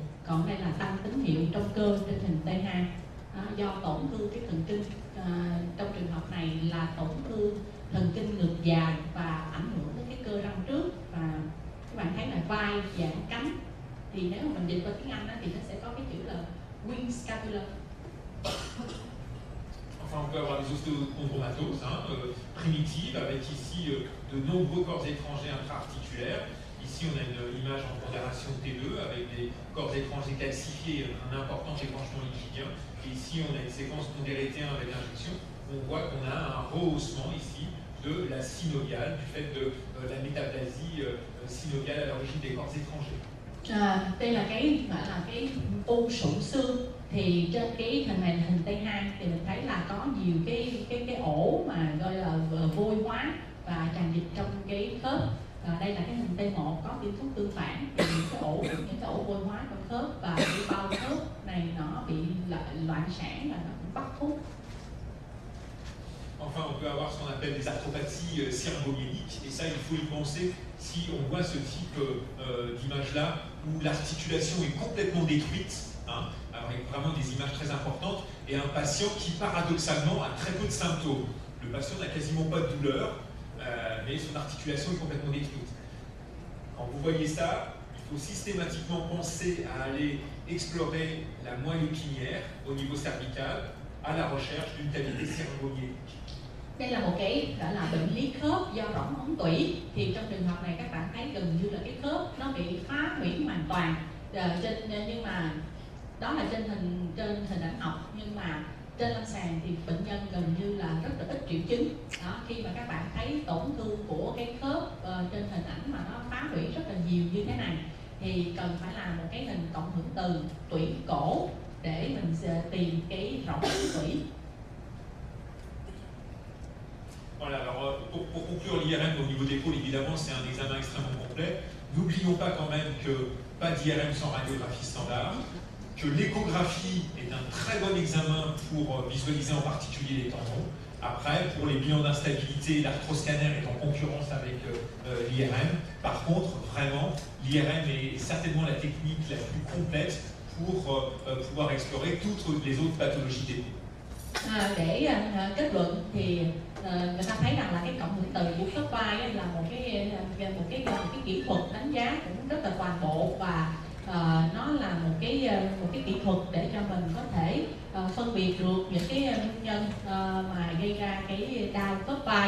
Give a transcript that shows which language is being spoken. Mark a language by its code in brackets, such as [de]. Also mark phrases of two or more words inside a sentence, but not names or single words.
[vi] Còn đây là tăng tín hiệu trong cơ trên hình T2. Do tổn thương cái thần kinh, trong trường hợp này là tổn thương thần kinh ngực dài và ảnh hưởng đến cái cơ răng trước, và các bạn thấy là vai dạng cánh. Thì nếu mà mình dịch qua tiếng Anh đó, thì nó sẽ có cái chữ là [en] wing scapula. [fr] Enfin, on peut avoir des osteochondromatoses primitives avec ici de nombreux corps étrangers intra-articulaires. Ici, on a une image en pondération T2 avec des corps étrangers calcifiés, un important débranchement liquidien. Et ici, on a une séquence pondérée T1 avec injection. On voit qu'on a un rehaussement ici de la synoviale, du fait de la métaplasie synoviale à l'origine des corps étrangers. [vi] Đây là cái u sụn xương. Thì trên cái hình này, hình T2, thì mình thấy là có nhiều cái ổ mà gọi là vôi hóa, và tràn dịch trong cái khớp. Đây là cái hình T1 có tiêm thuốc tương phản, thì những cái ổ vôi hóa trong khớp và cái bao khớp này nó bị loạn sản là nó cũng bắt thuốc. [fr] Enfin, on peut avoir ce qu'on appelle des arthropathies cérébromyéniques, et ça, il faut y penser si on voit ce type d'image-là, où l'articulation est complètement détruite, hein, avec vraiment des images très importantes, et un patient qui, paradoxalement, a très peu de symptômes. Le patient n'a quasiment pas de douleur, mais son articulation est complètement détruite. Quand vous voyez ça, il faut systématiquement penser à aller explorer la moelle épinière au niveau cervical, à la recherche d'une cavité cérébromyénique. [vi] Đây là một cái gọi là bệnh lý khớp do rỗng ống tủy, thì trong trường hợp này các bạn thấy gần như là cái khớp nó bị phá hủy hoàn toàn. Nhưng mà đó là trên hình ảnh học, nhưng mà trên lâm sàng thì bệnh nhân gần như là rất là ít triệu chứng. Đó, khi mà các bạn thấy tổn thương của cái khớp trên hình ảnh mà nó phá hủy rất là nhiều như thế này, thì cần phải làm một cái hình cộng hưởng từ tủy cổ để mình tìm cái rỗng ống tủy. [fr] Voilà, alors pour conclure l'IRM au niveau d'épaule, évidemment c'est un examen extrêmement complet. N'oublions pas quand même que pas d'IRM sans radiographie standard, que l'échographie est un très bon examen pour visualiser en particulier les tendons. Après, pour les bilans d'instabilité, l'arthroscanner est en concurrence avec l'IRM. Par contre, vraiment, l'IRM est certainement la technique la plus complète pour pouvoir explorer toutes les autres pathologies d'épaule. [vi] Để kết luận thì người ta thấy rằng là cái cộng hưởng từ của khớp vai là một cái kỹ thuật đánh giá cũng rất là toàn bộ, và nó là một cái kỹ thuật để cho mình có thể phân biệt được những cái nguyên nhân mà gây ra cái đau khớp vai.